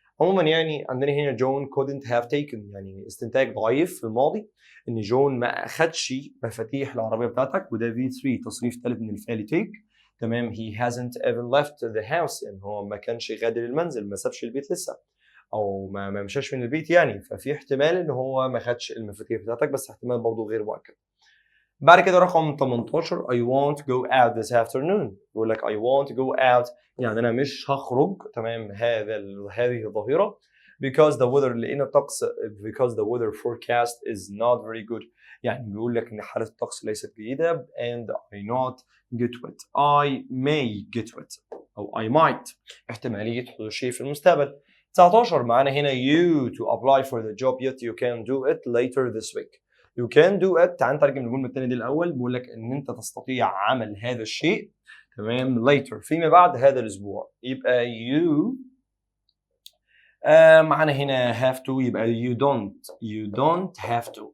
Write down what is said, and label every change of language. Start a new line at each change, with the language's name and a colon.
Arabic: عموما يعني عندنا هنا جون
English: couldn't have taken
Arabic: يعني استنتاج ضعيف في الماضي ان جون ما اخدش مفاتيح العربيه بتاعتك، وده V3 تصريف ثالث من الفعل take. تمام
English: he hasn't even left the house
Arabic: يعني هو ما كانش غادر المنزل، ما سابش البيت لسه او ما مشاش من البيت يعني، ففي احتمال ان هو ما خدش المفاتيح بتاعتك بس احتمال برضه غير مؤكد. بعد كده رقم 18
English: I won't go out this afternoon.
Arabic: بيقول لك
English: I won't go out
Arabic: يعني انا مش هخرج. تمام هذه الظاهره
English: because the weather لان الطقس because the weather forecast is not very good
Arabic: يعني بيقول لك ان حاله الطقس ليست جيده
English: and I not get wet
Arabic: I may get wet او I might احتماليه حدوث شيء في المستقبل.
English: 19
Arabic: معانا هنا
English: you to apply for the job yet you can do it later this week. You can do it.
Arabic: تعال نترجم الجمله الثانيه دي الاول. بيقول لك ان انت تستطيع عمل هذا الشيء تمام later فيما بعد هذا الاسبوع.
English: يبقى you
Arabic: معانا هنا
English: have to يبقى you don't have to.